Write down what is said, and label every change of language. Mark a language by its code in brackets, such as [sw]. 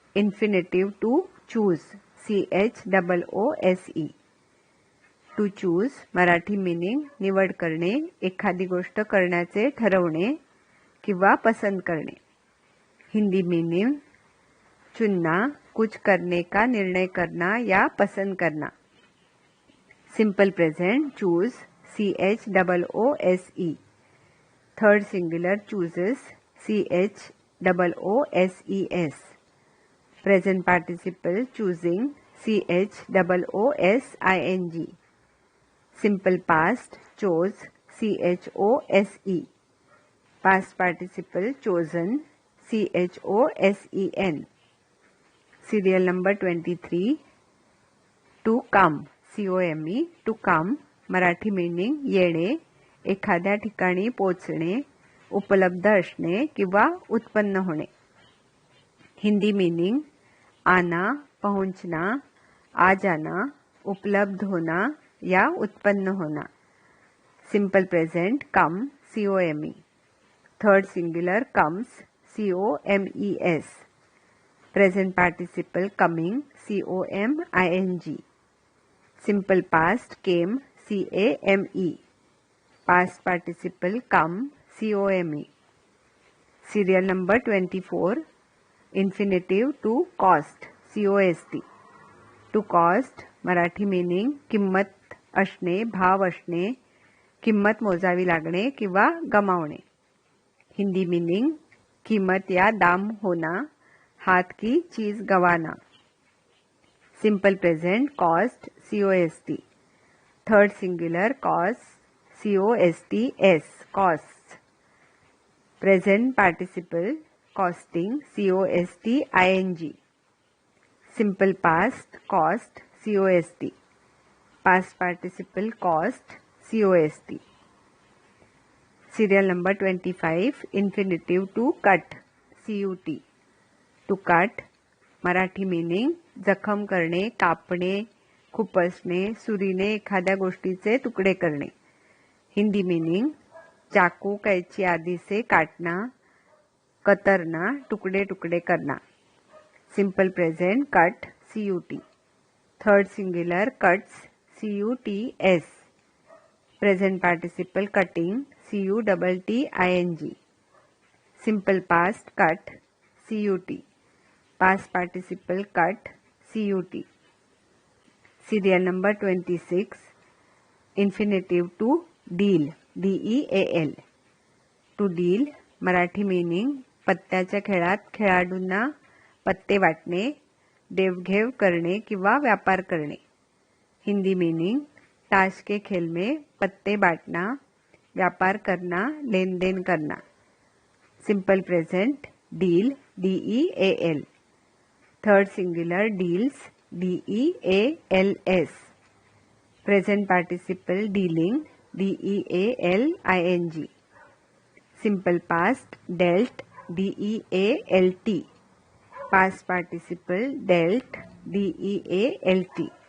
[en] Infinitive to choose, CHOOSE. To choose, [mr] Marathi meaning निवड करणे, एखादी गोष्ट करण्याचे ठरवणे किंवा पसंत करणे. [hi] हिंदी मीनिंग चुनना, कुछ करने का निर्णय करना या पसंद करना. [en] Simple present choose, CHOOSE. Third singular chooses, CHOOSES. Present participle choosing, CHOOSING. Simple past chose, CHOSE. Past participle chosen, CHOSEN. Serial number 23. To come, COME. To come, [mr] Marathi meaning येणे, एखाद्या ठिकाणी पोचणे, उपलब्ध असणे किंवा उत्पन्न होणे. [hi] हिंदी मीनिंग आना, पहुंचना, आ जाना, उपलब्ध होना या उत्पन्न होना. [en] Simple present come, COME. Third singular comes, COMES. Present participle coming, COMING. Simple past came, CAME. Past participle come, COME. Serial number 24. Infinitive to cost, COST. To cost, [mr] Marathi meaning किंमत असणे, भाव असणे, किंमत मोजावी लागणे किंवा गमावणे. [hi] हिंदी मीनिंग कीमत या दाम होना, हाथ की चीज गंवाना। [en] Simple present cost COST, third singular cost COSTS cost, present participle costing COSTING, simple past cost COST, past participle cost COST। Serial number 25 infinitive to cut [mr] CUT, to cut Marathi meaning जखम करणे, कापणे, खुपसणे, सुरीने एखाद्या गोष्टीचे तुकडे करणे। [hi] हिंदी मीनिंग चाकू कैची आदि से काटना, कतरना, टुकड़े टुकड़े करना। [en] Simple present cut CUT, third singular cuts CUTS, present participle cutting CUTTING, simple past cut CUT, past participle cut CUT। Serial number 26 infinitive to deal [mr] DEAL, to deal Marathi meaning पत्त्याच्या खेळात खेळाडूंना पत्ते वाटणे, देवघेव करणे किंवा व्यापार करणे। [hi] हिंदी मीनिंग ताश के खेल में पत्ते बांटना, व्यापार करना, लेन देन करना। [en] Simple present deal DEAL, third singular deals DEALS, present participle dealing DEALING, simple past dealt DEALT, past participle dealt DEALT।